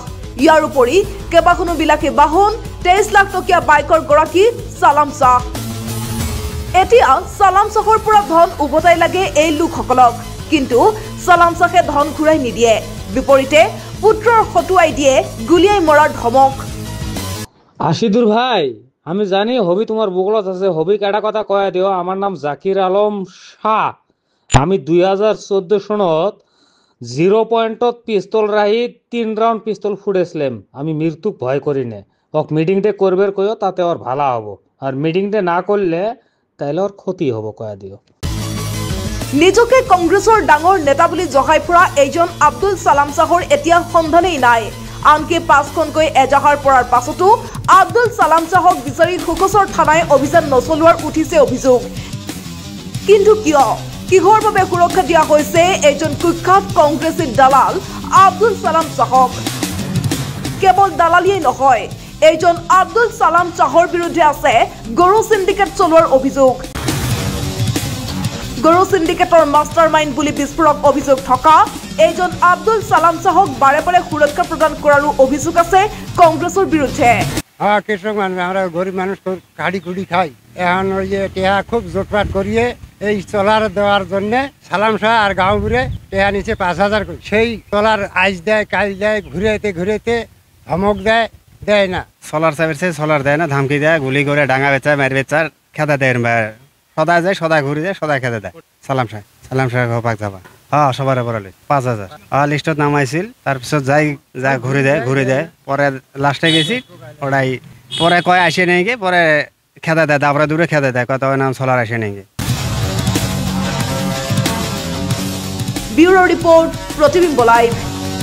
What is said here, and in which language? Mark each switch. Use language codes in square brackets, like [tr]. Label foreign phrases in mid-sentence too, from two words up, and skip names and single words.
[as] ইয়াৰ উপৰি কেইবাখনো বিলাসী বাহন, 23 লাখ টকীয়া বাইকৰ গৰাকী সালাম শ্বাহ। এতিয়া সালাম শ্বাহৰ পৰা ধন উভতাই লাগে এই লোকসকলক, কিন্তু সালাম শ্বাহে ধন ঘূৰাই নিদিয়ে। বিপৰীতে পুত্ৰৰ হতুৱাই দিয়ে গুলিয়াই মৰাৰ ধমক। [bn] আশিদুর ভাই, আমি জানি হবি তোমার বুকলত আছে, হবি কেটা কথা কয়া দিও। আমার নাম জাকির আলম শাহ। আমি 2014 সনত 0 পয়েন্টত পিস্তল রাহি 3 রাউন্ড পিস্তল ফুটেছিলাম। আমি মৃত্যুক ভয় করি না। ওক মিটিংটা করবে কয়ো, তাতে ওর ভালো হবো, আর মিটিংটা না করলে তাইলে ওর ক্ষতি হবো কয়া দিও। [as] নিজকে কংগ্ৰেছৰ ডাঙৰ নেতা বুলি জহাই ফুৰা এইজন আব্দুল সালাম শ্বাহৰ এতিয়া সন্ধানেই নাই। আনকি 5খনকৈ এজাহাৰ পৰাৰ পাছতো আব্দুল সালাম শ্বাহক বিচাৰি সুখচৰ থানাই অভিযান নচলোৱাৰ উঠিছে অভিযোগ। কিন্তু কিয়, কিহৰ বাবে সুৰক্ষা দিয়া হৈছে এইজন কুখ্যাত কংগ্ৰেছী দালাল আব্দুল সালাম শ্বাহক? কেৱল দালালিয়েই নহয়, এইজন আব্দুল সালাম শ্বাহৰ বিৰুদ্ধে আছে গৰু সিন্ডিকেট চলোৱাৰ অভিযোগ। গৰু সিন্ডিকেটৰ [en] master mind [as] বুলি বিস্ফোৰক অভিযোগ থকা এইজন আব্দুল সালাম শ্বাহক বাৰে বাৰে সুৰক্ষা প্ৰদান কৰাৰো অভিযোগ আছে কংগ্ৰেছৰ বিৰুদ্ধে। [bn] কৃষক মানুষ, আমরা গরিব মানুষ কাড়ি কুড়ি খাই। এখন ওই যে টেহা খুব জোটপাট করিয়ে এই সোলার দেওয়ার জন্য সালাম শাহ আর গাঁও ঘুরে টেহা নিচে 5000 করে। সেই সোলার আইস দেয়, কাল দেয়, ঘুরেতে ঘুরেতে ধমক দেয়, দেয় না। সোলার চাইছে, সোলার দেয় না, ধমকি দেয়, গুলি করে ডাঙা বেচা, মার বেচার খেদা দেয়। সদায় যায়, সদায় ঘুরে যায়, সদায় খেদা দেয়। সালাম শাহ ঘপাক যাবা। হ্যাঁ, সবার পড়ালে 5000 লিস্টত নামাইছিল। তারপিছত যাই যা ঘুরে দেয়। পরে লাস্টে গেছি, ওরাই পরে কয় আসে নেই গে, পরে খেদা দেয়, তারপরে দূরে খেদা দেয়, কত নাম সোলার আসে নেই গে। [en] bureau report, [bn] প্রতিবিম্ব লাইভ।